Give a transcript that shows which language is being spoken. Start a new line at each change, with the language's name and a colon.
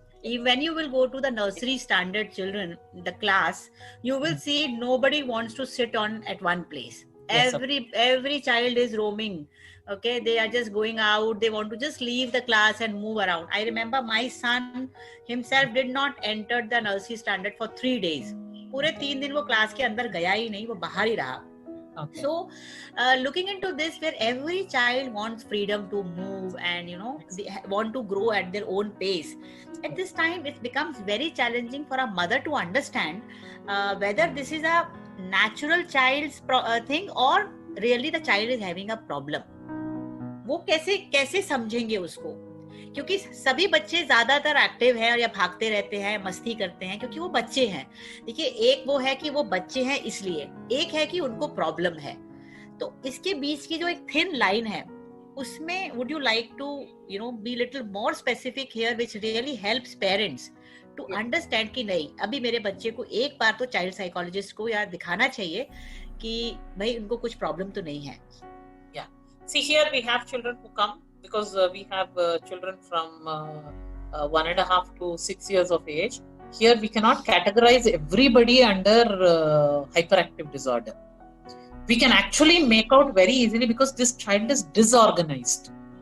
English: When you will go to the nursery standard children, the class, you will see nobody wants to sit at one place. Yes, every child is roaming. Okay, they are just going out. They want to just leave the class and move around. I remember my son himself did not enter the nursery standard for 3 days.
Hindi: पूरे 3 दिन वो class के अंदर गया ही नहीं, वो बाहर ही रहा.
English: Okay. So, looking into this, where every child wants freedom to move and they want to grow at their own pace. At this time, it becomes very challenging for a mother to understand whether this is a natural child's thing or really the child is having a problem,
Hindi: वो कैसे समझेंगे उसको? क्योंकि सभी बच्चे ज्यादातर active है या भागते रहते हैं, मस्ती करते हैं, क्योंकि वो बच्चे हैं। देखिए, एक वो है कि वो बच्चे हैं इसलिए, एक है कि उनको प्रॉब्लम है। तो इसके बीच की जो एक थिन लाइन है, उसमें
English: would you like to be little more specific here, which really helps parents to understand
Hindi: कि नहीं, अभी मेरे बच्चे को एक बार तो चाइल्ड साइकोलॉजिस्ट को यार दिखाना चाहिए कि भाई उनको कुछ प्रॉब्लम तो नहीं है।
English: See, here we have children who come because we have children from 1.5 to 6 years of age. Here we cannot categorize everybody under hyperactive disorder. We can actually make out very easily because this child is disorganized.